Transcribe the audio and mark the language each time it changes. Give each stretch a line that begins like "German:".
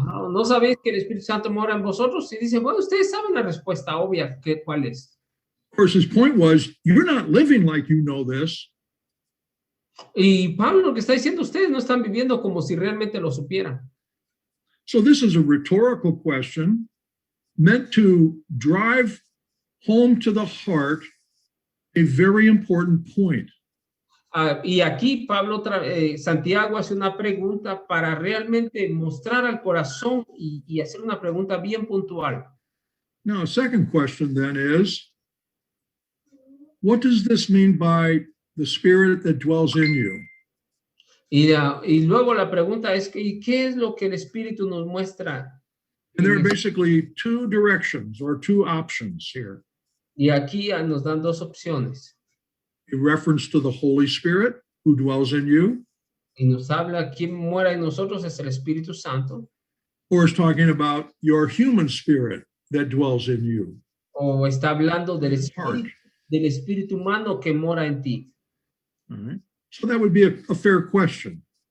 Spanish: ¿No sabéis que el Espíritu Santo mora en vosotros? Y dice, bueno, ustedes saben la respuesta obvia, ¿cuál es?
English: Of course, his point was, you're not living like you know this.
Spanish: Y Pablo lo que está diciendo, ustedes no están viviendo como si realmente lo supieran.
English: So this is a rhetorical question meant to drive home to the heart a very important point.
Spanish: Y aquí Santiago hace una pregunta para realmente mostrar al corazón y hacer una pregunta bien puntual.
English: Now, a second question then is, what does this mean by the spirit that dwells in you?
Spanish: Y luego la pregunta es, ¿qué es lo que el Espíritu nos muestra?
English: And there are basically two directions or two options here.
Spanish: Y aquí nos dan dos opciones.
English: A reference to the Holy Spirit who dwells in you.
Spanish: Y nos habla, quien mora en nosotros es el Espíritu Santo.
English: Or is talking about your human spirit that dwells in you.
Spanish: O está hablando del espíritu humano que mora en ti.
English: All right. So that would be a fair question.